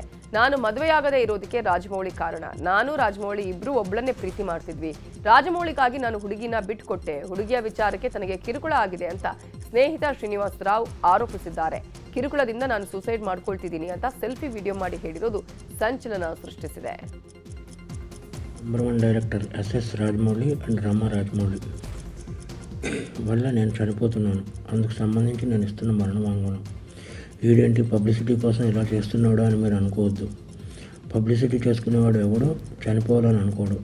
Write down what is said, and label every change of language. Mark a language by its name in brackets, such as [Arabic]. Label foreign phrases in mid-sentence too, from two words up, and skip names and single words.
[Kannada] ನಾನು ಮದುವೆಯಾಗದೇ ಇರೋದಕ್ಕೆ ರಾಜಮೌಳಿ ಕಾರಣ. ನಾನು ರಾಜಮೌಳಿ ಇಬ್ರು ಒಬ್ಬಳನ್ನೇ ಪ್ರೀತಿ ಮಾಡ್ತಿದ್ವಿ. ರಾಜಮೌಳಿಗಾಗಿ ನಾನು ಹುಡುಗಿನ ಬಿಟ್ಕೊಟ್ಟೆ. ಹುಡುಗಿಯ ವಿಚಾರಕ್ಕೆ ತನಗೆ ಕಿರುಕುಳ ಆಗಿದೆ ಅಂತ ಸ್ನೇಹಿತ ಶ್ರೀನಿವಾಸ್ ರಾವ್ ಆರೋಪಿಸಿದ್ದಾರೆ. ಕಿರುಕುಳದಿಂದ ನಾನು ಸೂಸೈಡ್ ಮಾಡ್ಕೊಳ್ತಿದ್ದೀನಿ ಅಂತ ಸೆಲ್ಫಿ ವಿಡಿಯೋ ಮಾಡಿ ಹೇಳಿರೋದು ಸಂಚಲನ ಸೃಷ್ಟಿಸಿದೆ. [Telugu] నెంబర్ 1 డైరెక్టర్ ఎస్ఎస్ రాజమౌళి అండ్ రమ రాజమౌళి వల్ల నేను చనిపోతున్నాను. అందుకు సంబంధించి నేను ఇస్తున్న మరణ వాంగ్మూలం. వీడేంటి పబ్లిసిటీ కోసం ఇలా చేస్తున్నాడు అని మీరు అనుకోవద్దు. పబ్లిసిటీ చేసుకునేవాడు ఎవడో చనిపోవాలని అనుకోడు.